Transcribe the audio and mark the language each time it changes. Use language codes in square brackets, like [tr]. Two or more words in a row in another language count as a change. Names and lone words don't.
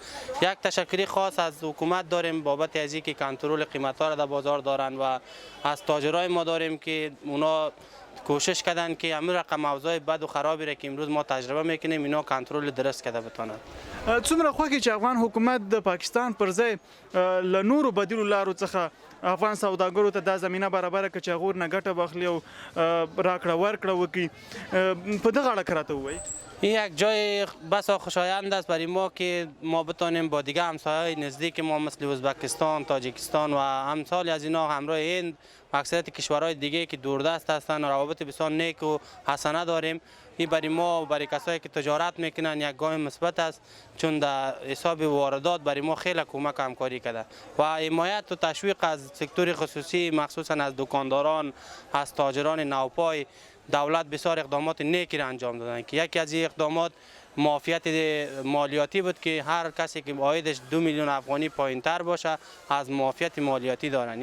[fa] یک تشکری خاص از حکومت داریم بابت از اینکه کنترل قیمت ها را در بازار دارن و از تاجرای ما داریم که اونا کوشش کردن که همین رقم اوضاع بد و خرابی را که امروز ما تجربه میکنیم اینا کنترل درست کرده بتونن. [ps] څومره خوښ چې افغان حکومت د پاکستان پر ځای له نورو بدیلو لارو څخه افغان سوداګرو ته دا زمینه برابره کړه چې هغوی ورنه ګټه واخلي او راکړه ورکړه وکړي. په دغه اړه که راته ووایي. [fa] این یک جای بسا خوشایند است برای ما که ما بتانیم با دیگه همسایه‌های نزدیک ما مثل ازبکستان، تاجیکستان و امثال از اینا همراه هند و اکثریت کشورهای دیگه که دوردست هستند و روابط بسیار نیک و حسنه داریم. این برای ما و برای کسایی که تجارت میکنن یک گام مثبت است، چون در حساب واردات برای ما خیلی کمک همکاری کرده و حمایت و تشویق از سکتور خصوصی مخصوصا از دکانداران، از تاجران نوپای دولت بسیار اقدامات نیکی را انجام دادن که یکی از این اقدامات معافیت مالیاتی بود که هر کسی که عایدش 2 میلیون افغانی پایینتر باشه از معافیت مالیاتی دارن.